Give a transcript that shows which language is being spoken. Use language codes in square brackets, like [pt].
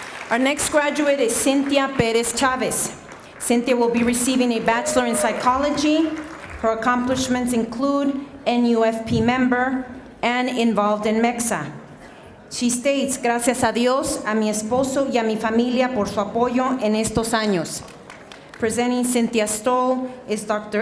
[en] Our next graduate is Cynthia Perez Chavez. Cynthia will be receiving a bachelor in psychology. Her accomplishments include NUFP member and involved in MEXA. She states, [es] gracias a Dios, a mi esposo y a mi familia por su apoyo en estos años. [en] Presenting Cynthia Stoll is Dr.